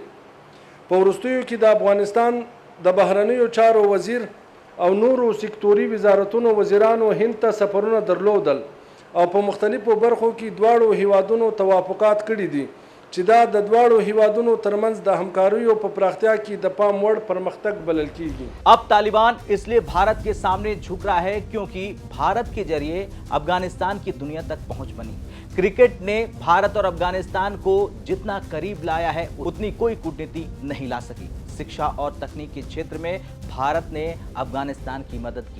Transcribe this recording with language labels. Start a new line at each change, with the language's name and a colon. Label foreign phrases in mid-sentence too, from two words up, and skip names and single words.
Pashto: په وروستیو کې د افغانستان د بهرنیو چارو وزیر او نورو سکتوري وزارتونو وزیرانو هند ته سفرونه درلودل او په مختلفو برخو کې دواړو هیوادونو توافقات کړي دي چې دا د دواړو هیوادونو ترمنځ د همکاریو په پراختیا کې د پام وړ پرمختګ بلل کیږي.
Hindi: अब तालिबान इसलिए भारत के सामने झुक रहा है क्योंकि भारत के जरिए अफगानिस्तान की दुनिया तक पहुंच बनी। क्रिकेट ने भारत और अफगानिस्तान को जितना करीब लाया है उतनी कोई कूटनीति नहीं ला सकी। शिक्षा और तकनीक के क्षेत्र में भारत ने अफगानिस्तान की मदद की।